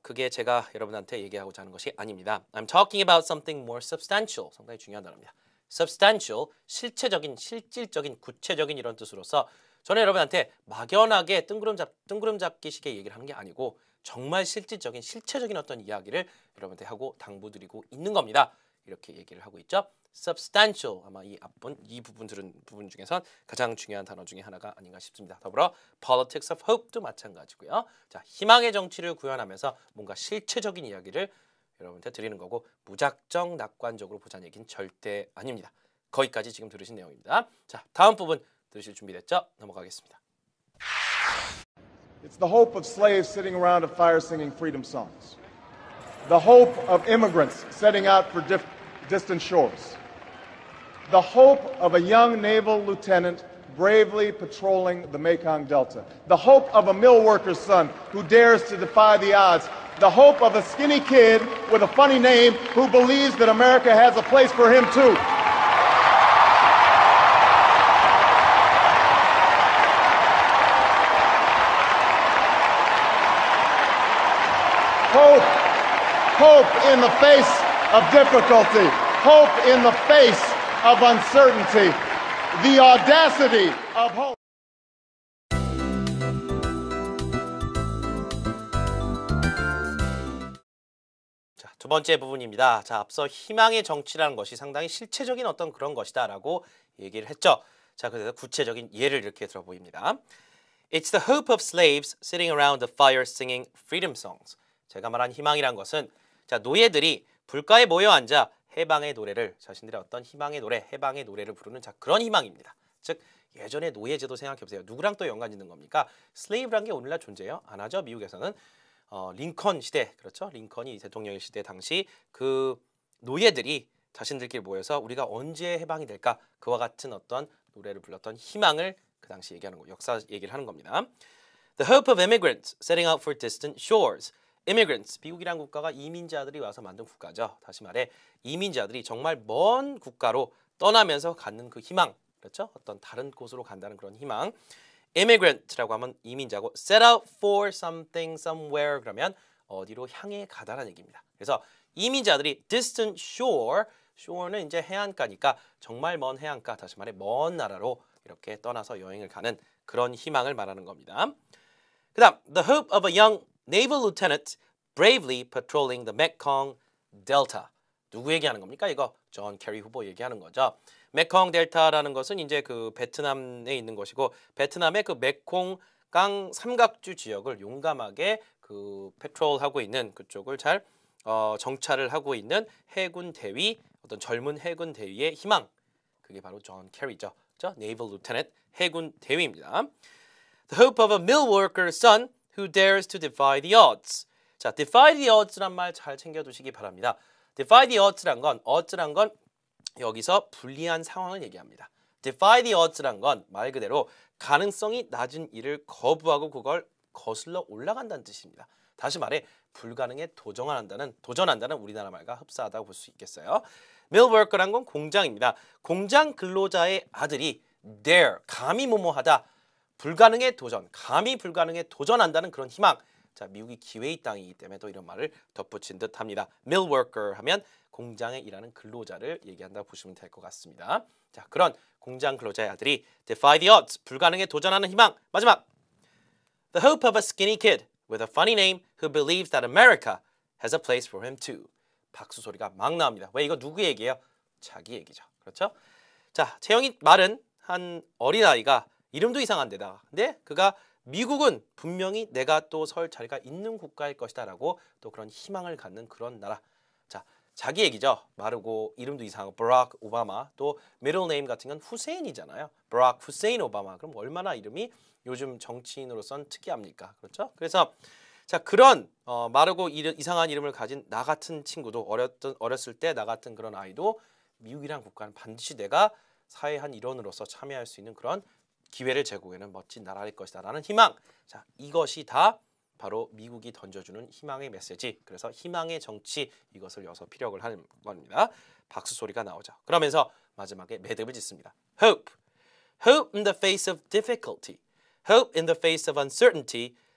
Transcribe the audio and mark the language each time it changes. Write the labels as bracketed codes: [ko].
[ko] 그게 제가 여러분한테 얘기하고자 하는 것이 아닙니다. [en] I'm talking about something more substantial. [ko] 상당히 중요한 단어입니다. substantial, 실체적인, 실질적인, 구체적인 이런 뜻으로서 저는 여러분한테 막연하게 뜬구름 잡기식의 얘기를 하는 게 아니고 정말 실질적인, 실체적인 어떤 이야기를 여러분한테 하고 당부드리고 있는 겁니다. 이렇게 얘기를 하고 있죠. substantial 아마 이 부분 들은 부분 중에선 가장 중요한 단어 중에 하나가 아닌가 싶습니다. 더불어 [en] politics of hope [ko] 도 마찬가지고요. 자, 희망의 정치를 구현하면서 뭔가 실체적인 이야기를 여러분한테 드리는 거고 무작정 낙관적으로 보자는 얘기는 절대 아닙니다. 거기까지 지금 들으신 내용입니다. 자, 다음 부분 들으실 준비됐죠? 넘어가겠습니다. [en] It's the hope of slaves sitting around a fire singing freedom songs. The hope of immigrants setting out for distant shores. The hope of a young naval lieutenant bravely patrolling the Mekong Delta. The hope of a mill worker's son who dares to defy the odds. The hope of a skinny kid with a funny name who believes that America has a place for him too. Hope in the face of difficulty. Hope in the face of uncertainty. The audacity of hope. [ko] 자, 두 번째 부분입니다. 자, 앞서 희망의 정치라는 것이 상당히 실체적인 어떤 그런 것이다라고 얘기를 했죠. 자, 그래서 구체적인 예를 이렇게 들어보입니다. [en] It's the hope of slaves sitting around the fire singing freedom songs. [ko] 제가 말한 희망이란 것은 자, 노예들이 불가에 모여 앉아 해방의 노래를 자신들의 어떤 희망의 노래, 해방의 노래를 부르는 자, 그런 희망입니다. 즉 예전에 노예제도 생각해 보세요. 누구랑 또 연관 있는 겁니까? 슬레이브란 게 오늘날 존재해요? 안 하죠. 미국에서는 링컨 시대, 그렇죠? 링컨이 대통령일 시대 당시 그 노예들이 자신들끼리 모여서 우리가 언제 해방이 될까? 그와 같은 어떤 노래를 불렀던 희망을 그 당시 얘기하는 거, 역사 얘기를 하는 겁니다. [en] The hope of immigrants setting out for distant shores. [ko] immigrants, 미국이란 국가가 이민자들이 와서 만든 국가죠. 다시 말해 이민자들이 정말 먼 국가로 떠나면서 갖는 그 희망, 그렇죠? 어떤 다른 곳으로 간다는 그런 희망. immigrant라고 하면 이민자고 [en] set out for something somewhere [ko] 그러면 어디로 향해 가다라는 얘기입니다. 그래서 이민자들이 distant shore, shore는 이제 해안가니까 정말 먼 해안가, 다시 말해 먼 나라로 이렇게 떠나서 여행을 가는 그런 희망을 말하는 겁니다. 그다음 [en] the hope of a young naval lieutenant bravely patrolling the Mekong Delta. [ko] 누구 얘기하는 겁니까? 이거 존 캐리 후보 얘기하는 거죠. 메콩 델타라는 것은 이제 그 베트남에 있는 것이고 베트남의 그 메콩강 삼각주 지역을 용감하게 그 패트롤하고 있는 그쪽을 잘 정찰을 하고 있는 해군 대위, 어떤 젊은 해군 대위의 희망. 그게 바로 존 캐리죠. 그렇죠? [en] Naval Lieutenant [ko] 해군 대위입니다. [en] The hope of a mill worker's son who dares to defy the odds. [ko] 자, [en] defy the odds [ko] 란 말 잘 챙겨두시기 바랍니다. defy the odds란 건 여기서 불리한 상황을 얘기합니다. [en] defy the odds [ko] 란 건 말 그대로 가능성이 낮은 일을 거부하고 그걸 거슬러 올라간다는 뜻입니다. 다시 말해 불가능에 도전한다는 우리나라 말과 흡사하다고 볼 수 있겠어요. mill worker란 건 공장입니다. 공장 근로자의 아들이 dare, 감히 뭐뭐하다, 감히 불가능에 도전한다는 그런 희망. 자, 미국이 기회의 땅이기 때문에 또 이런 말을 덧붙인 듯 합니다. mill worker 하면 공장에 일하는 근로자를 얘기한다고 보시면 될 것 같습니다. 자, 그런 공장 근로자의 아들이 [en] defy the odds, [ko] 불가능에 도전하는 희망. 마지막, [en] the hope of a skinny kid with a funny name who believes that America has a place for him too. [ko] 박수 소리가 막 나옵니다. 왜 이거 누구 얘기예요? 자기 얘기죠. 그렇죠? 자, 채영이 말은 한 어린아이가 이름도 이상한 데다가 근데 그가 미국은 분명히 내가 또 설 자리가 있는 국가일 것이다 라고 또 그런 희망을 갖는 그런 나라. 자, 자기 얘기죠. 마르고 이름도 이상하고 버락 오바마, 또 [en] middle name [ko] 같은 건 후세인이잖아요. 버락 후세인 오바마. 그럼 얼마나 이름이 요즘 정치인으로선 특이합니까? 그렇죠? 그래서 자, 그런 마르고 이상한 이름을 가진 나 같은 친구도 어렸을 때 나 같은 그런 아이도 미국이란 국가는 반드시 내가 사회 한 일원으로서 참여할 수 있는 그런 기회를 제공하는 멋진 나라일 것이다 라는 희망. 자, 이것이 다 바로 미국이 던져주는 희망의 메시지. 그래서 희망의 정치, 이것을 여기서 피력을 하는 겁니다. 박수 소리가 나오죠. 그러면서 마지막에 매듭을 짓습니다. [en] Hope. Hope in the face of difficulty. Hope in the face of uncertainty.